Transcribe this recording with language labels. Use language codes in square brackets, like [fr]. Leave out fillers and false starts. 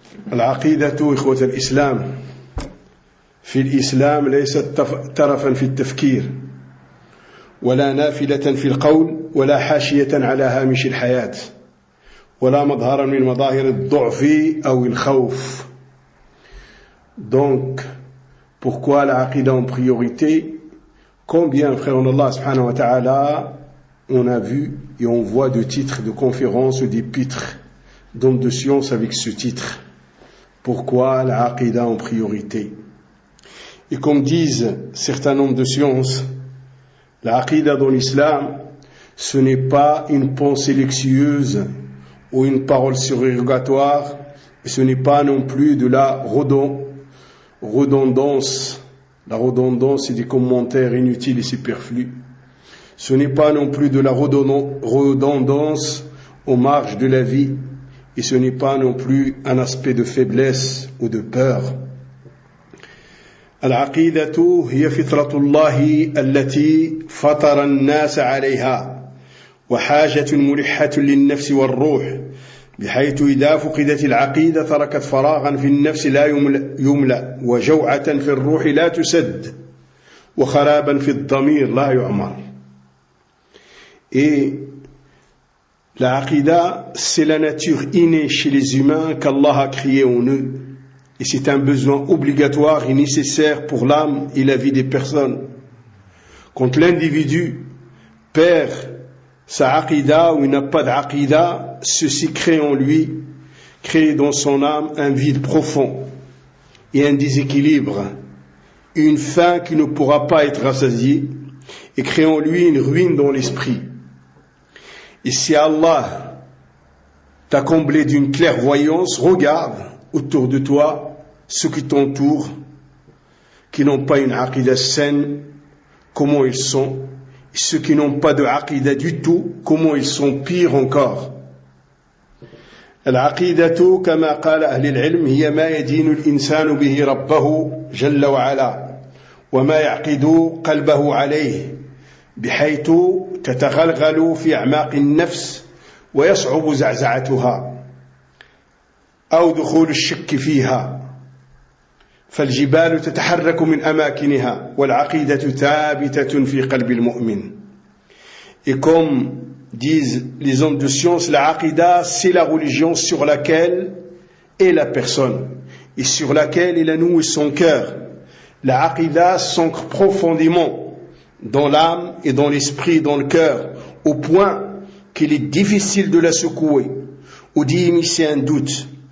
[ar] فالعقيدة إخوة الإسلام في الإسلام ليست ترفا في التفكير ولا نافلة في القول ولا حاشية على هامش الحياة ولا مظهرا من مظاهر الضعف أو الخوف. [fr] Donc, pourquoi la aqida en priorité? Combien, frère en Allah subhanahu wa ta'ala, on a vu et on voit de titres de conférences ou d'épîtres d'hommes de science avec ce titre: pourquoi la aqida en priorité? Et comme disent certains hommes de science, la aqida dans l'islam, ce n'est pas une pensée luxueuse ou une parole surrogatoire, et ce n'est pas non plus de la redondance. La redondance, c'est des commentaires inutiles et superflus. Ce n'est pas non plus de la redondance aux marges de la vie, et ce n'est pas non plus un aspect de faiblesse ou de peur. [ar] العقيدة هي فطرة الله التي فطر الناس عليها وحاجة ملحة للنفس والروح بحيث إذا فقدت العقيدة تركت فراغا في النفس لا يملأ وجوعة في الروح لا تسد وخرابا في الضمير لا يعمر. [fr] Et la aqida, c'est la nature innée chez les humains qu'Allah a créée en eux. Et c'est un besoin obligatoire et nécessaire pour l'âme et la vie des personnes. Quand l'individu perd sa aqida ou il n'a pas d'aqida, ceci crée en lui, crée dans son âme un vide profond et un déséquilibre, une faim qui ne pourra pas être rassasiée, et crée en lui une ruine dans l'esprit. Et si Allah t'a comblé d'une clairvoyance, regarde autour de toi ceux qui t'entourent, qui n'ont pas une aqida saine, comment ils sont, et ceux qui n'ont pas de aqida du tout, comment ils sont pires encore. [ar] العقيدة كما قال أهل العلم هي ما يدين الإنسان به ربه جل وعلا وما يعقد قلبه عليه بحيث تتغلغل في أعماق النفس ويصعب زعزعتها أو دخول الشك فيها فالجبال تتحرك من أماكنها والعقيدة ثابتة في قلب المؤمن. [fr] Et comme disent les hommes de science, la aqida, c'est la religion sur laquelle est la personne et sur laquelle il a noué son cœur. La aqida s'ancre profondément dans l'âme et dans l'esprit, dans le cœur, au point qu'il est difficile de la secouer ou d'y immiscer un doute.